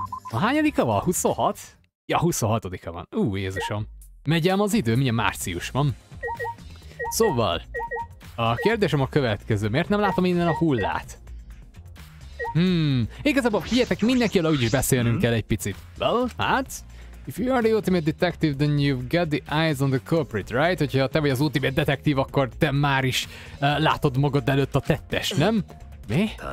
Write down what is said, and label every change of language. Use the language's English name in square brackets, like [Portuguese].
[Hungarian] A hányadika van? 26? Ja, 26-a van. Jézusom. Megy ám az idő, milyen március van. Szóval, a kérdésem a következő. Miért nem látom innen a hullát? Igazából figyeljetek, mindenkivel úgyis beszélnünk kell egy picit. Well, hát... [English] If you are the ultimate detective, then you've got the eyes on the culprit, right? [Hungarian] Hogyha te vagy az ultimate detektív, akkor te már is látod magad előtt a tettes, nem? Mi?